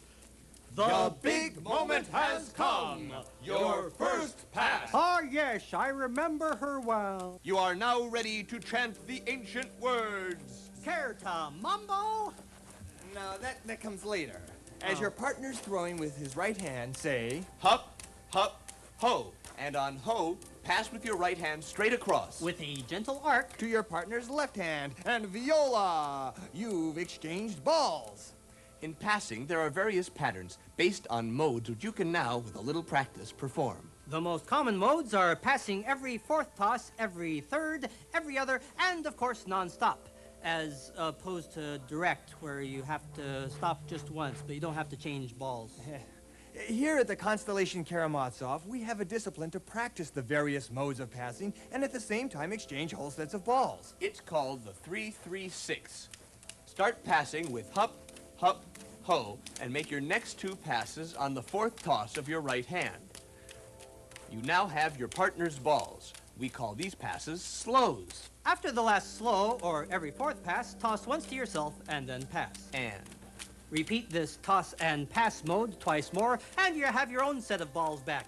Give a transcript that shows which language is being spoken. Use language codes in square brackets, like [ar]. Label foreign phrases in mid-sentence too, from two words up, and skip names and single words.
[en] The big moment has come. Your first pass. Ah, yes, I remember her well. You are now ready to chant the ancient words. Care to mumble? No, that comes later. As your partner's throwing with his right hand, say, Hup, hup, ho. And on ho, pass with your right hand straight across. With a gentle arc. to your partner's left hand, and viola! You've exchanged balls. In passing, there are various patterns based on modes which you can now, with a little practice, perform. The most common modes are passing every fourth toss, every third, every other, and of course non-stop, as opposed to direct, where you have to stop just once, but you don't have to change balls. Here at the Constellation Karamazov, we have a discipline to practice the various modes of passing and at the same time exchange whole sets of balls. It's called the 3-3-6. Start passing with hup, hup, ho, and make your next 2 passes on the 4th toss of your right hand. You now have your partner's balls. We call these passes slows. After the last slow, or every fourth pass, toss once to yourself and then pass. And Repeat this toss and pass mode twice more, and you have your own set of balls back.